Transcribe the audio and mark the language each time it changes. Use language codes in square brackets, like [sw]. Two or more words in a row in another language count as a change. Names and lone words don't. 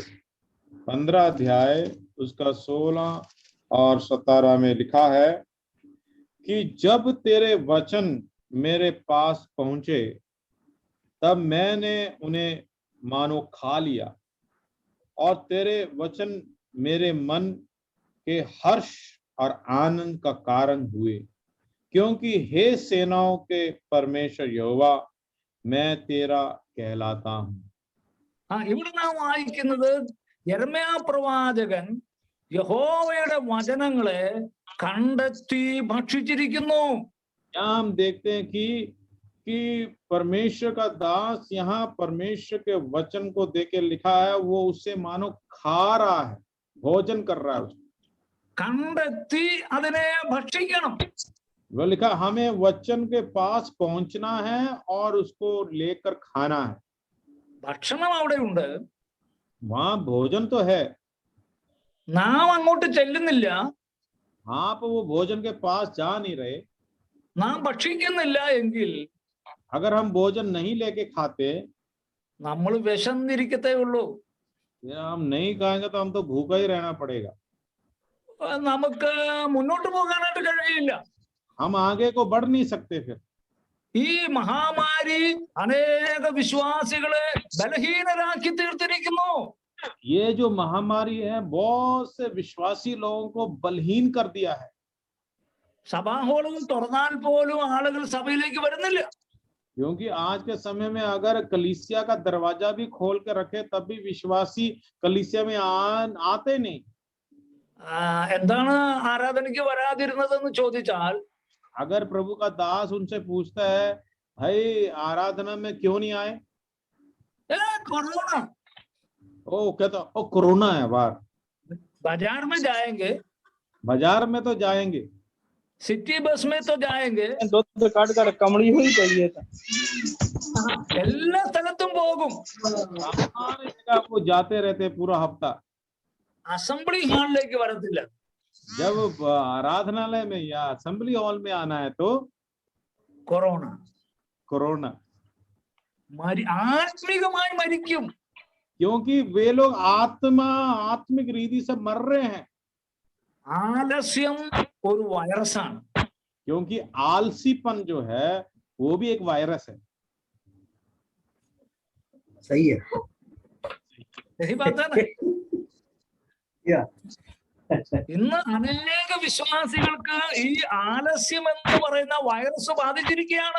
[hi] 15 अध्याय उसका 16 और 17 में लिखा है कि जब तेरे वचन मेरे पास पहुंचे तब मैंने उन्हें मानो खा लिया, और तेरे वचन मेरे मन के हर्ष और आनंद का कारण हुए, क्योंकि हे सेनाओं के परमेश्वर यहोवा, मैं तेरा कहलाता हूँ। [ml] ഇവിടെ നാം വായിക്കുന്നത് യെരമ്യാ പ്രവാചകൻ യഹോവയുടെ വചനങ്ങളെ കണ്ടെത്തി ഭക്ഷിച്ചിരിക്കുന്നു. [hi] यहाँ हम देखते हैं कि परमेश्वर का दास यहाँ परमेश्वर के वचन को देके लिखा है, वो उससे मानो खा रहा है, भोजन कर रहा है। [ml] കണ്ടെത്തി അതിനെ ഭക്ഷിക്കണം. [hi] वो लिखा हमें वचन के पास पहुंचना है और उसको लेकर खाना है। [ml] ഭക്ഷണം അവിടെ ഉണ്ട്, [hi] वहां भोजन तो है, [ml] നാം അങ്ങോട്ട് ചെല്ലുന്നില്ല, [hi] आप वो भोजन के पास जा नहीं रहे। [ml] നാം ഭക്ഷിക്കുന്നില്ല എങ്കിൽ [hi] अगर हम भोजन नहीं लेके खाते, [ml] നമ്മൾ വിശന്നിരിക്കത്തേ ഉള്ളൂ. [hi] हम नहीं खाएंगे तो हम तो भूखा ही रहना पड़ेगा, [ml] നമുക്ക് മുന്നോട്ട് പോകാനായിട്ട് കഴിയില്ല. [hi] हम आगे को बढ़ नहीं सकते। फिर [ml] ഈ മഹാമാരി അനേക വിശ്വാസികളെ ബലഹീനരാക്കി തീർത്തിരിക്കുന്നു. [hi] ये जो महामारी है बहुत से विश्वासी लोगों को बलहीन कर दिया है। [ml] സഭാഹോളും തുറന്നാൽ പോലും ആളുകൾ സഭയിലേക്ക് വരുന്നില്ല. [hi] क्योंकि आज के समय में अगर कलीसिया का दरवाजा भी खोल कर रखे तब भी विश्वासी कलीसिया में आते नहीं। [ml] എന്താണ് ആരാധനയ്ക്ക് വരാതിരുന്നതെന്ന് ചോദിച്ചാൽ, [hi] अगर प्रभु का दास उनसे पूछता है भाई आराधना में क्यों नहीं आए, कोरोना, ओ कहता ओ कोरोना है बाहर। बाजार में जाएंगे, बाजार में तो जाएंगे, [en] city bus [hi] में तो जाएंगे, [ml] കാട് കടക്കമളി പോയി കഴിയേട്ടാ എല്ലാ സ്ഥലത്തും പോകും. [hi] सारी जगह वो जाते रहते पूरा हफ्ता। [en] assembly hall [ml] വരത്തില്ല. [hi] जब आराधनालय में या [en] assembly hall [hi] में आना है तो [ml] കൊറോണ. [hi] कोरोना। [ml] ആത്മീകമായി മരിക്കും. [hi] क्योंकि वे लोग आत्मिक रीति से मर रहे हैं। [ml] ആലസ്യം ഒരു വൈറസാണ്. [hi] क्योंकि आलसीपन जो है वो भी एक वायरस है। सही है। सही बात है ना? या [ml] ഇന്ന് അനേക വിശ്വാസികൾക്ക് ഈ ആലസ്യം എന്ന് പറയുന്ന വൈറസ് ബാധിച്ചിരിക്കുകയാണ്.